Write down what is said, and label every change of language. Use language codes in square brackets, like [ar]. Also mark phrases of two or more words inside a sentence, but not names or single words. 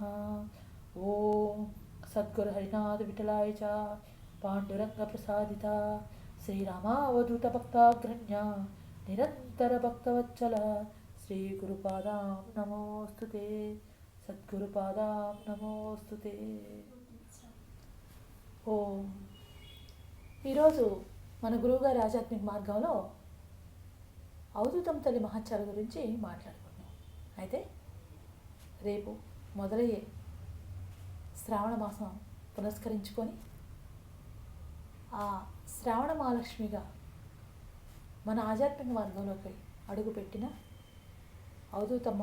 [sa] ओम सद्गुरु हरिनाथ विठलाय च पांडुरंग प्रसादिता श्रीरामावधूत भक्ताग्रण्य निरंतर भक्तवत्सल श्री गुरुपादां नमोस्तुते सद्गुरुपादां नमोस्तुते। [te] ఓం ఈరోజు మన గురువుగారి ఆధ్యాత్మిక మార్గంలో అవధూతం తల్లి మహత్యాల గురించి మాట్లాడుకుందాం. అయితే రేపు మొదలయ్యే శ్రావణ మాసం పునస్కరించుకొని ఆ శ్రావణ మహాలక్ష్మిగా మన ఆధ్యాత్మిక మార్గంలోకి అడుగుపెట్టిన అవధూతమ్మ